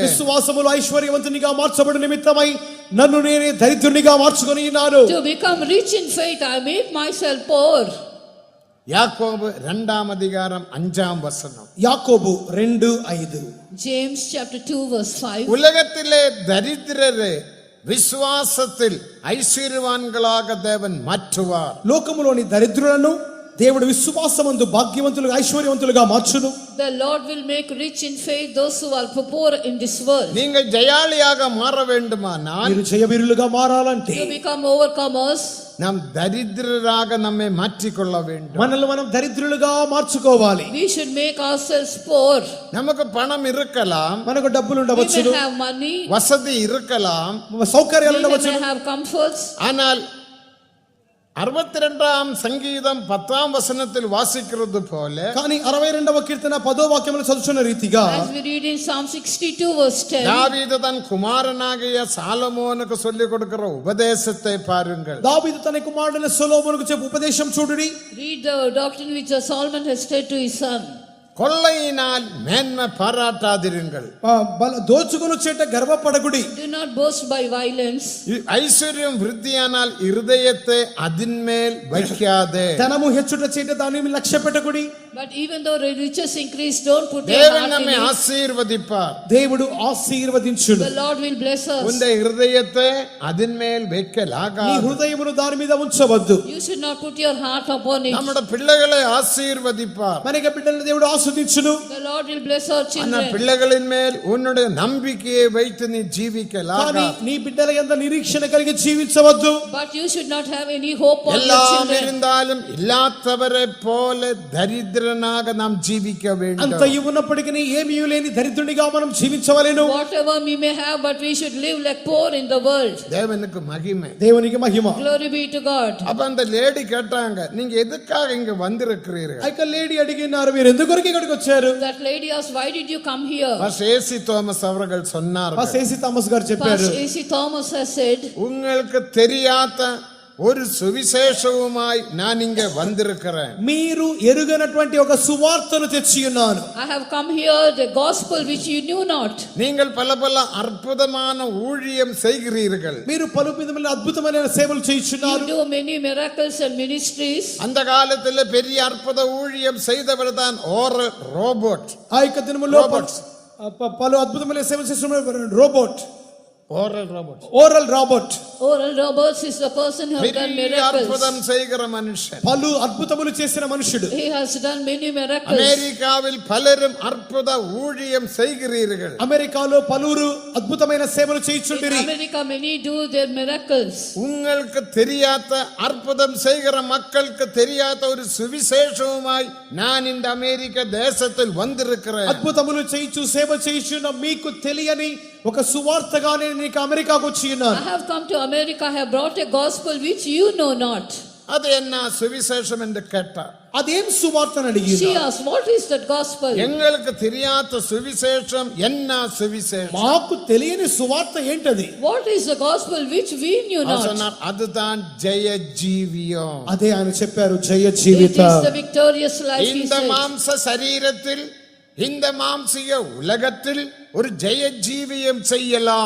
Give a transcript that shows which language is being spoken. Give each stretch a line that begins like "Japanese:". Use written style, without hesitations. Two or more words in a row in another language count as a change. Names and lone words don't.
Telugu: విశ్వాసములో ఐశ్వర్యవంతునిగా మార్చబడు నిమిత్తమై నన్ను నేనే దరిద్రునిగా మార్చుకొని ఉన్నాను.
English: To become rich in faith, I make myself poor.
Tamil: யாக்கோபு 2ஆம் அதிகாரம் 5ஆம் வசனம்.
Telugu: యాకోబు 2:5.
English: James chapter 2 verse 5.
Tamil: உலகத்திலே தரித்திரரை விசுவாசத்தில் ஐஸ்வர்யவான்களாக தேவன் மாற்றுவார்.
Telugu: లోకములోని దరిద్రులను దేవుడు విశ్వాసమందు భాగ్యవంతులుగా ఐశ్వర్యవంతులుగా మార్చును.
English: The Lord will make rich in faith those who are poor in this world.
Tamil: நீங்கள் ஜெயாளியாக மாற வேண்டுமானால்,
Telugu: మీరు జయవీరులుగా మారాలంటే
English: To become overcomers,
Tamil: நாம் தரித்திரராக நம்மை மாற்றிக்கொள்ள வேண்டும்.
Telugu: మనల్ని మనం దరిద్రులుగా మార్చుకోవాలి.
English: we should make ourselves poor.
Tamil: நமக்கு பணம் இருக்கலாம்,
Telugu: మనకు డబ్బులు
English: We
Telugu: ఉండవచ్చు,
English: may have money,
Tamil: வசதி இருக்கலாம்,
Telugu: సౌకర్యాలు
English: we
Telugu: ఉండవచ్చు,
English: may have comforts,
Tamil: ஆனால் 62ஆம் சங்கீதம் 10ஆம் வசனத்தில் வாசிக்கிறது போல
Telugu: కానీ 62వ కీర్తన 10వ వాక్యములో చదువుతున్న రీతిగా
English: As we read in Psalm 62 verse 10.
Tamil: தாவீது தன் குமாரனாகிய சாலமோனுக்கு சொல்லிக் கொடுக்கிற உபதேசத்தை பாருங்கள்.
Telugu: దావీదు తన కుమారుడైన సొలొమోనుకు చెప్పు ఉపదేశం చూడుడి.
English: Read the doctrine which Solomon has said to his son.
Tamil: கொள்ளையினால் மேன்மை பாராட்டாதிருங்கள்.
Telugu: దోచుకొని చేట గర్వపడకుడి.
English: Do not boast by violence.
Tamil: ஐஸ்வர்யம் விருத்தியானால் இருதயத்தை அதின்மேல் வைக்காதே.
Telugu: ధనము హెచ్చుట చేట దాని మీద లక్ష్య పెట్టకుడి.
English: But even though riches increase, don't put your
Tamil: தேவன்
English: heart in
Tamil: நம்மை
English: it.
Tamil: ஆசீர்வதிப்பார்.
Telugu: దేవుడు ఆశీర్వదించును.
English: The Lord will bless us.
Tamil: உன்னுடைய இருதயத்தை அதின்மேல்
Telugu: నీ
Tamil: வைக்கலாகாது.
Telugu: హృదయమును దాని మీద ఉంచవద్దు.
English: You should not put your heart upon it.
Tamil: நம்முடைய பிள்ளைகளை ஆசீர்வதிப்பார்.
Telugu: మనకి బిడ్డలను దేవుడు ఆశీర్వదించును.
English: The Lord will bless our
Tamil: அந்த
English: children.
Tamil: பிள்ளைகளின் மேல் உன்னுடைய நம்பிக்கையை வைத்து நீ
Telugu: కానీ
Tamil: ஜீவிக்கலாகாது.
Telugu: నీ బిడ్డల యందు నిరీక్షణ కలిగి జీవించవద్దు.
English: But you should not have any hope on your
Tamil: எல்லாம்
English: children.
Tamil: இருந்தாலும் இல்லாதவரை போல தரித்திரனாக நாம் ஜீவிக்க
Telugu: అంత
Tamil: வேண்டும்.
Telugu: ఉన్నప్పటికీ ఏమీ లేని దరిద్రునిగా మనం జీవించవలెను.
English: Whatever we may have, but we should live like poor in the world.
Tamil: தேவனுக்கு மகிமை.
Telugu: దేవునికి మహిమ.
English: Glory be to God.
Tamil: அப்ப அந்த லேடி கேட்டாங்க, நீங்க எதுக்காக இங்க வந்திருக்கிறீர்கள்?
Telugu: ఆ యొక్క లేడీ అడిగినారు, మీరు ఎందుకొరకు ఇక్కడికి వచ్చారు?
English: That lady asked, why did you come here?
Tamil: பாஸ்டர் ஏசி தோமஸ் அவர்கள் சொன்னார்கள்,
Telugu: సేసి థామస్ గారు చెప్పారు,
English: Pastor A.C. Thomas has said,
Tamil: உங்களுக்கு தெரியாத ஒரு சுவிசேஷவுமாய் நான் இங்க வந்திருக்கிறேன்.
Telugu: మీరు ఎరుగనటువంటి ఒక సువార్తను తెచ్చి ఉన్నాను.
English: I have come here, the gospel which you knew not.
Tamil: நீங்கள் பல பல அற்புதமான ஊழியம் செய்கிறீர்கள்.
Telugu: మీరు పలు విధముల అద్భుతమైన సేవలు చేయుచున్నారు.
English: You do many miracles and ministries.
Tamil: அந்த காலத்துல பெரிய அற்புத ஊழியம் செய்தவர் தான் ஓரல் ரோபோட்.
Telugu: ఆ యొక్క దినములో పలు అద్భుతమైన సేవలు చేస్తున్న రోబోట్,
Tamil: ஓரல் ரோபோட்.
Telugu: ఓరల్ రాబోట్.
English: Oral Roberts is the person who has done
Tamil: பெரிய
English: miracles.
Tamil: அற்புதம் செய்கிற மனுஷன்.
Telugu: పలు అద్భుతములు చేసిన మనుషుడు.
English: He has done many miracles.
Tamil: அமெரிக்காவில் பலரும் அற்புத ஊழியம் செய்கிறீர்கள்.
Telugu: అమెరికాలో పలువురు అద్భుతమైన సేవలు
English: In
Telugu: చేయుచుండిరి.
English: America, many do their miracles.
Tamil: உங்களுக்கு தெரியாத அற்புதம் செய்கிற மக்களுக்கு தெரியாத ஒரு சுவிசேஷவுமாய் நான் இந்த அமெரிக்க தேசத்தில் வந்திருக்கிறேன்.
Telugu: అద్భుతములు చేయించు సేవ చేయుచున్న మీకు తెలియని ఒక సువార్తగానే నేను అమెరికాకు వచ్చి ఉన్నాను.
English: I have come to America, I have brought a gospel which you know not.
Tamil: அது என்ன சுவிசேஷம் என்று கேட்டார்.
Telugu: అదేం సువార్తను అడిగి
English: She asked, what is that gospel?
Tamil: எங்களுக்கு தெரியாத சுவிசேஷம் என்ன சுவிசேஷம்?
Telugu: మాకు తెలియని సువార్త ఏంటది?
English: What is the gospel which we knew
Tamil: அவர்
English: not?
Tamil: சொன்னார், அதுதான் ஜெய ஜீவியம்.
Telugu: అదే ఆయన చెప్పారు, జయ
English: It
Telugu: జీవితం.
English: is the victorious life, he
Tamil: இந்த
English: said.
Tamil: மாம்ச சரீரத்தில் இந்த மாம்சிக உலகத்தில் ஒரு ஜெய ஜீவியம் செய்யலாம்.